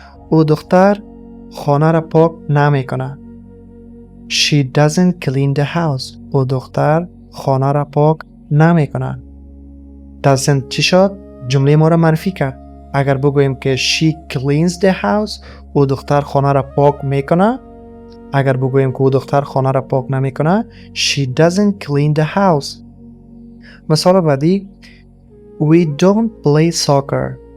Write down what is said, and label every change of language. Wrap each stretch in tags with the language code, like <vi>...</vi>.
<fa>او دختر خانه را پاک نمیکنه.</fa> <en>she doesn't clean the house.</en> <fa>او دختر خانه را پاک نمیکنه. doesn't چی شد؟ جمله ما را منفی کرد. اگر بگوییم که</fa> <en>she cleans the house</en> <fa>او دختر خانه را پاک میکنه. اگر بگوییم که او دختر خانه را پاک نمیکنه</fa> <en>she doesn't clean the house.</en> <fa>مثال بعدی</fa> <en>we don't play soccer.</en>